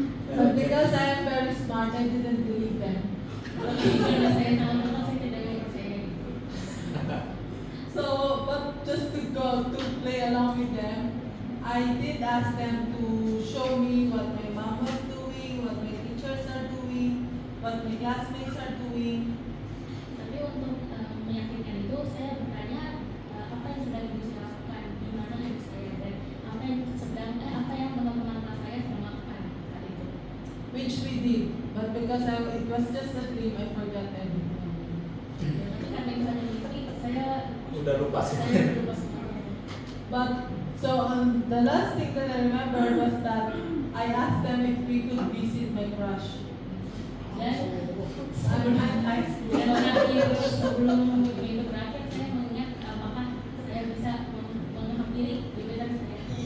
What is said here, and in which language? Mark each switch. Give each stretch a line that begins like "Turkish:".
English: But because I am very smart, I didn't believe them.
Indonesian: karena saya sangat kenal, saya tidak percaya itu.
English: So, but just to play along with them, I did ask them to show me what my mom was doing, what my teachers are doing, what my classmates are doing.
Indonesian: Tapi untuk meyakinkan itu, saya bertanya apa yang sedang ibu saya lakukan, di mana ibu saya, dan apa yang teman-teman kelas saya sedang lakukan saat itu.
English: Which we did, but because it was just a dream, I forgot everything.
Indonesian: Tapi karena itu ada mimpi, saya udah lupa sih. lupa semuanya.
English: But so the last thing that I remember was that I asked them if we could visit my crush.
Indonesian: Dan
English: I'm at high school.
Indonesian: dan terakhir sebelum itu berakhir, saya mengingat apakah saya bisa menghampiri gebetan saya.